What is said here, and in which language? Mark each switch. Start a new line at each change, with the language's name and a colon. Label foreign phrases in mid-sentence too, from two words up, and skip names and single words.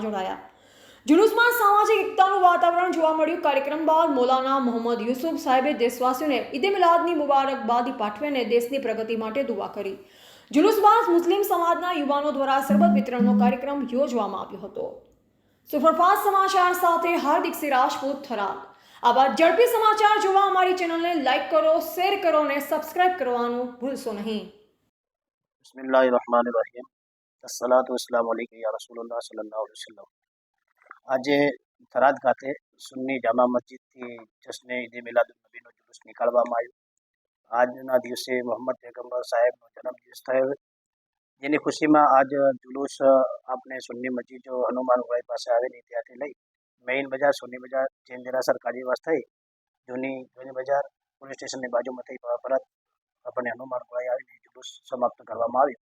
Gujarati: જોડાયા जुलूसમાં સામાજિક એકતાનું વાતાવરણ જોવા મળ્યું કાર્યક્રમ બાદ મૌલાના મોહમ્મદ યુસુફ સાહેબે દેશવાસીઓને ઈદ મિલાદની મુબારકબાદી પાઠવી અને દેશની પ્રગતિ માટે દુઆ કરી जुलूस બાદ મુસ્લિમ સમાજના યુવાનો દ્વારા શરબત વિતરણનો કાર્યક્રમ યોજવામાં આવ્યો હતો સુપરફાસ્ટ સમાચાર સાથે હાર્દિક સિંહ રાજપૂત થરાદ આવા ઝડપી સમાચાર જોવા અમારી ચેનલને લાઈક કરો શેર કરો અને સબસ્ક્રાઇબ કરવાનું ભૂલશો નહીં
Arabic: بسم الله الرحمن الرحيم الصلاة والسلام عليك يا رسول الله صلى الله عليه وسلم.
Gujarati: આજે થરાદ ખાતે સુન્ની જામા મસ્જિદથી જશ્ને ઈદ મિલાદુન્નબીનો જુલુસ નીકાળવામાં આવ્યો। આજના દિવસે મોહમ્મદ પૈગંબર સાહેબનો જન્મદિવસ થયો જેની ખુશીમાં આજ જુલુસ આપણે સુન્ની મસ્જિદ જો હનુમાન વાઈ પાસે આવેલી ત્યાંથી લઈ મેઇન બજાર સોની બજાર જૈન દેરાસર કાજીવાસ થઈ જૂની બજાર પોલીસ સ્ટેશનની બાજુમાં થઈ પરત આપણને હનુમાન વાઈ આવીને જુલુસ સમાપ્ત કરવામાં આવ્યો।